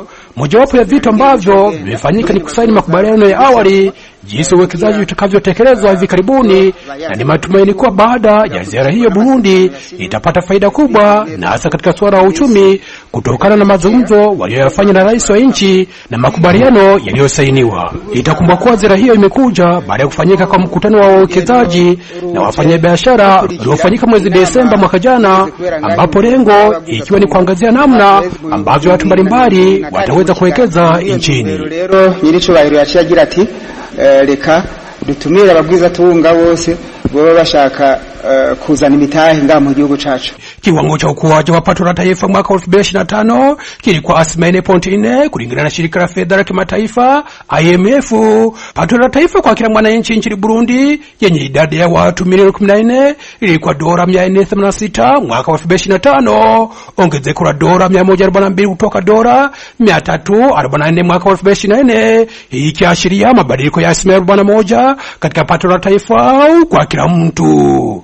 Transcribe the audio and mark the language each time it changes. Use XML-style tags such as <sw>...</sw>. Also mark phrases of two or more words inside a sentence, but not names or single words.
<sw>Mojawapo ya vitu ambavyo vimefanyika ni kusaini makubaliano ya awali jinsi uwekezaji utakavyotekelezwa hivi karibuni, na ni matumaini kuwa baada ya ziara hiyo Burundi itapata faida kubwa, na hasa katika suala la uchumi kutokana na mazungumzo waliyofanya na rais wa nchi na makubaliano yaliyosainiwa. Itakumbukwa kuwa ziara hiyo imekuja baada ya kufanyika kwa mkutano wa wawekezaji na wafanyabiashara uliofanyika mwezi Desemba mwaka jana, ambapo lengo ikiwa ni kuangazia namna ambavyo watu mbalimbali wataweza kuwekeza nchini.</sw> <rn>Rero nyiricyubahiro yaciye ati reka dutumire ababwiza tunga bose baba bashaka kuzana imitahe ngaha mu gihugu cacu.</rn> <sw>Kiwango cha ukuaji wa pato la taifa mwaka 2025 kilikuwa 4.4 kulingana na shirika la fedha la kimataifa IMF. Pato la taifa kwa kila mwananchi nchini Burundi yenye idadi ya watu milioni 14 ilikuwa dola 486 mwaka 2025, ongezeko la dola 142 kutoka dola 344 mwaka 2024, ikiashiria mabadiliko ya 41 katika pato la taifa kwa kila mtu.</sw>